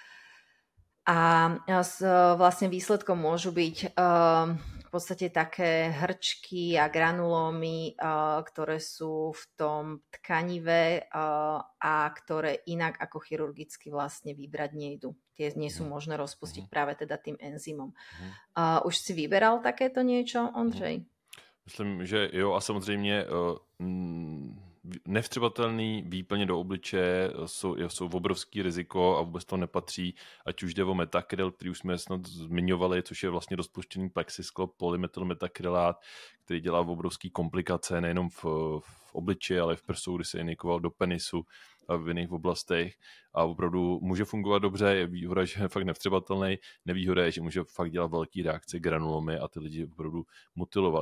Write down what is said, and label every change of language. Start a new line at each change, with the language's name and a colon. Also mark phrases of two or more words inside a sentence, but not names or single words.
Slovak: a vlastne výsledkom môžu byť v podstate také hrčky a granulómy, ktoré sú v tom tkanive a ktoré inak ako chirurgicky vlastne vybrať nejdu. Tie nie sú možné rozpustiť práve teda tým enzymom. Už si vyberal takéto niečo, Ondřej?
Czech: Myslím, že jo a samozřejmě nevstřebatelný výplně do obličeje jsou obrovský riziko a vůbec to nepatří, ať už jde o metakryl, který už jsme snad zmiňovali, což je vlastně rozpuštěný plexisklo, polymetylmetakrylát, který dělá obrovský komplikace nejenom v obličeji, ale i v prsu, kdy se injikoval do penisu a v jiných oblastech a opravdu může fungovat dobře, je výhoda, že je fakt nevstřebatelný, nevýhoda je, že může fakt dělat velký reakce, granulomy a ty lidi opravdu mutilovat.